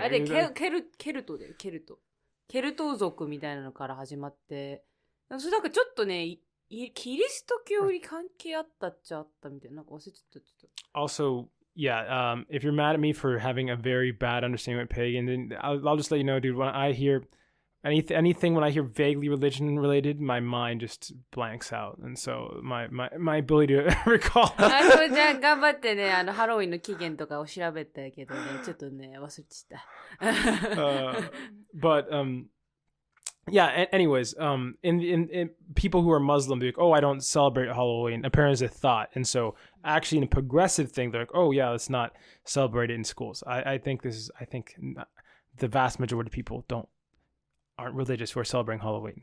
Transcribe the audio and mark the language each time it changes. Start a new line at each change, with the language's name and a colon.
Japanese: あれケルトでケルト族みたいなのから始まって、それなんかちょっとね、キリスト教に関係あったっちゃあったみたいな、なんか忘れちゃった。
English: Also. Yeah, if you're mad at me for having a very bad understanding of pagan, then I'll just let you know, dude, when I hear anything, when I hear vaguely religion related, my mind just blanks out. And so my ability to recall.
Japanese: じゃあ頑張ってね、ハロウィンの起源とかを調べたけどね、ちょっとね、忘れちゃった。
English: But, yeah, anyways, in people who are Muslim, they're like, oh, I don't celebrate Halloween, apparently as a thought. And so actually in a progressive thing, they're like, oh yeah, let's not celebrate it in schools. I think the vast majority of people aren't religious who are celebrating Halloween.